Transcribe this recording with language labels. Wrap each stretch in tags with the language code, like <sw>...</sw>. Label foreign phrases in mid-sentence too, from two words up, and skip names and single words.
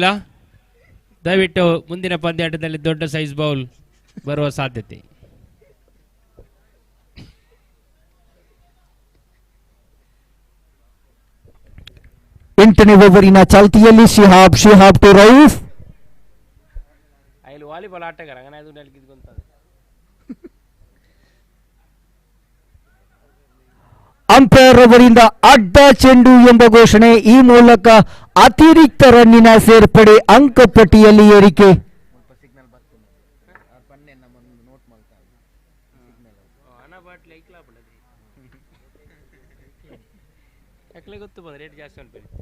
<kn>ದಯವಿಟ್ಟು ಮುಂದಿನ ಪಂದ್ಯಾಟದಲ್ಲಿ ದೊಡ್ಡ ಸೈಜ್ ಬೌಲ್ ಬರುವ ಸಾಧ್ಯತೆ. ಎಂಟನೇ ಓವರಿನ ಚಾಲ್ತಿಯಲ್ಲಿ ಶಿಹಾಬ್ ಟು ರೌಫ್. ವಾಲಿಬಾಲ್ ಆಟಗಾರ</kn> <ml>അങ്ങനെ ആയതുകൊണ്ട് എനിക്ക് ഇത് ಗೊತ್ತಾದೆ.</ml> <kn>ಅಂಪೈರ್ ಅವರಿಂದ ಅಡ್ಡ ಚೆಂಡು ಎಂಬ ಘೋಷಣೆ. ಈ ಮೂಲಕ ಅತಿರಿಕ್ತ ರನ್ನಿನ ಸೇರ್ಪಡೆ, ಅಂಕಪಟ್ಟಿಯಲ್ಲಿ ಏರಿಕೆ. ಗೊತ್ತು ಬಂದ್ರೆ ರೇಟ್ ಜಾಸ್ತಿ ಉಂಟು.</kn>